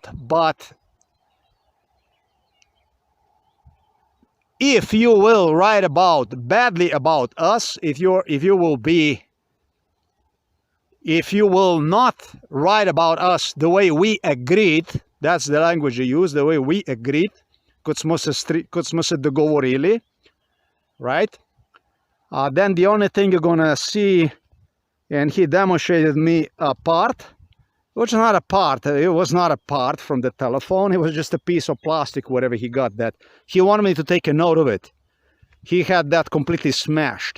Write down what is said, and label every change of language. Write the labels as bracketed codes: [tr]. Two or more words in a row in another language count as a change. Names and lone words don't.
[en] But if you will write badly about us, if you will not write about us the way we agreed, that's the language you use, the way we agreed, [sl] kot smo se dogovorili, [en] right? Then the only thing you're gonna see, and he demonstrated me a part, which is not a part. It was not a part from the telephone. It was just a piece of plastic, wherever he got that. He wanted me to take a note of it. He had that completely smashed.